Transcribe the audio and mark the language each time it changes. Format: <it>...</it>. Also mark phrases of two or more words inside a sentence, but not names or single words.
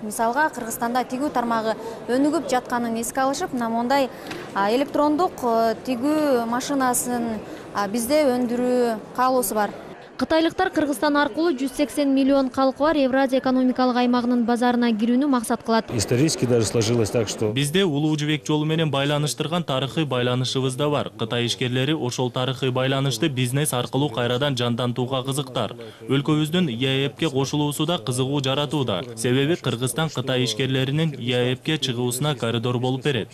<ky>Мисалга, Кыргызстанда тигүү тармагы өнүгүп жатканын эске алышып, мондай электрондук тигүү машинасын бизде өндүрүү каалоосу бар. Кытайлыктар Кыргызстан аркылуу 180 миллион калкы бар Евразия экономикалык аймагынын базарына кирүүнү максат кылат.</ky> <ru>Исторически даже сложилось так, что</ru> <ky>бизде улуу жибек жолу менен байланыштырган тарыхый байланышыбыз да бар. Кытай ишкерлери ошол тарыхый байланышты бизнес аркылуу кайрадан жандантууга кызыктар. Өлкөбүздүн ЕЭПке кошулуусу да кызыгуу жаратууда. Себеби Кыргызстан Кытай ишкерлеринин ЕЭПке чыгуусуна коридор болуп берет.</ky>